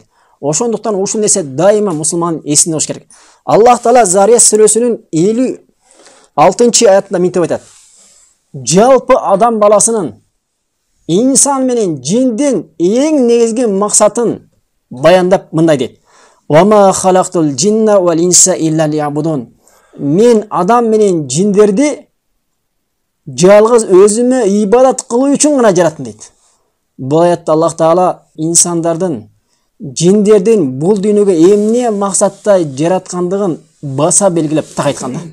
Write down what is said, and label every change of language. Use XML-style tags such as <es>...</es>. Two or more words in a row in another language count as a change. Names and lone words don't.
<ky>Ошондуктан ушул нерсе дайыма мусулмандын эсинде болуш керек. Аллах Таала Зария сүрөсүнүн 56-аятында мынтип айтат: жалпы адам баласынын инсан менен жиндин эң негизги максатын баяндап мындай дейт:</ky> <ar>"وما خلقت الجن والإنس إلا ليعبدون".</ar> <ky>Мен адам менен жиндерди жалгыз өзүмө ибадат кылуу үчүн гана жараттым дейт. Бул аятта Аллах Таала инсандардын, жиндердин бул дүйнөгө эмне максатта жараткандыгын баса белгилеп так айткан да.</ky>